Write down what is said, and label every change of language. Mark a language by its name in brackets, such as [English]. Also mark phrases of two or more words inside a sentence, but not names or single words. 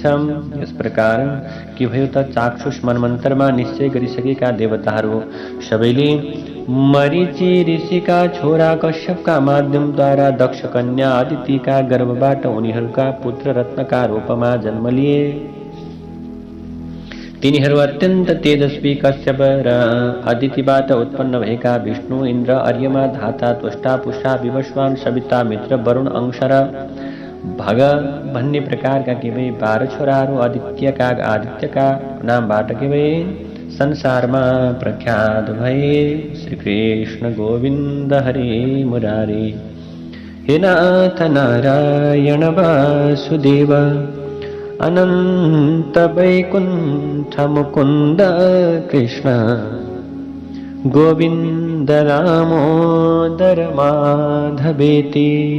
[Nepali] यस प्रकार के भयो त चाक्षुष मनमन्त्रमा निश्चय गरिसकेका देवताहरू सबैले मरीचि ऋषिका छोरा कश्यपका माध्यमद्वारा दक्ष कन्या अदितिका गर्भबाट उनीहरूका पुत्र रत्नका रूपमा जन्म लिए। तिनीहरू अत्यन्त तेजस्वी कश्यप र अदितिबाट उत्पन्न भएका विष्णु, इन्द्र, अर्यमा, धाता, त्वष्टा, पुषा, विवस्वान, सविता, मित्र, वरुण, अंश र भग भन्ने प्रकारका के भए 12 छोराहरू आदित्यका नामबाट के भए संसारमा प्रख्यात भए। [Sanskrit] श्री कृष्ण गोविन्द हरे मुरारी, हे नाथ नारायण वासुदेव, अनंत वैकुंठ मुकुंद कृष्ण गोविंद दामोदर माधवेति।